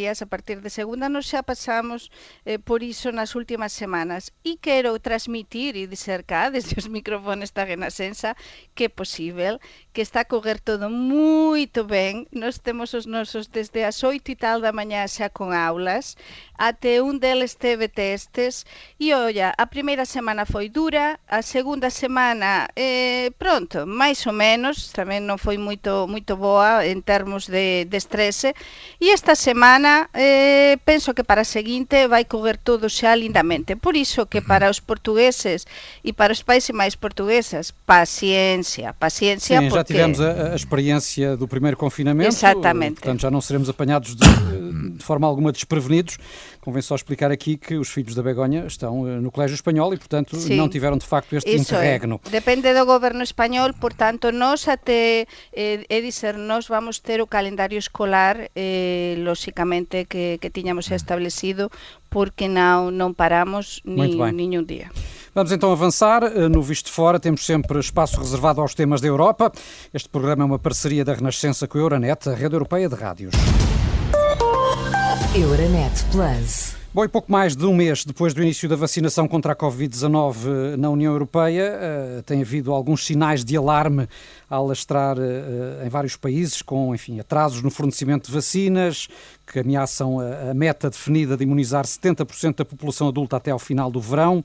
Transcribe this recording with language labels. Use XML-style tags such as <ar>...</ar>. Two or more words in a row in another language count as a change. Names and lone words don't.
<pt>A partir de segunda nós já passamos por isso nas últimas semanas e quero transmitir e dizer cá, desde os microfones da Renascença, que é possível, que está a correr todo muito ben.</pt> <gl>Nós temos os nosos desde as 8 e tal da manhã xa con aulas, até un deles teve testes, e olha, a primeira semana foi dura, a segunda semana, pronto, máis ou menos, tamén non foi moito boa en termos de estrese, e esta semana penso que para a seguinte vai correr todo xa lindamente. Por iso que para os portugueses e para os pais e máis portuguesas,</gl> <pt>paciência, Sim, porque... já tivemos a experiência do primeiro confinamento. Exatamente. Portanto, já não seremos apanhados de forma alguma desprevenidos. Convém só explicar aqui que os filhos da Begonha estão no Colégio Espanhol e, portanto, Sim. não tiveram de facto este interregno.</pt> <gl>Depende do goberno espanhol, portanto, nós até, nós vamos ter o calendario escolar, lógicamente, que tiñamos xa establecido, porque non paramos</gl> <pt>nenhum dia. Vamos então avançar. No Visto de Fora temos sempre espaço reservado aos temas da Europa. Este programa é uma parceria da Renascença com a Euronet, a rede europeia de rádios. Euronet Plus. Bom, e pouco mais de um mês depois do início da vacinação contra a Covid-19 na União Europeia, tem havido alguns sinais de alarme a alastrar em vários países, com, enfim, atrasos no fornecimento de vacinas, que ameaçam a meta definida de imunizar 70% da população adulta até ao final do verão.</pt>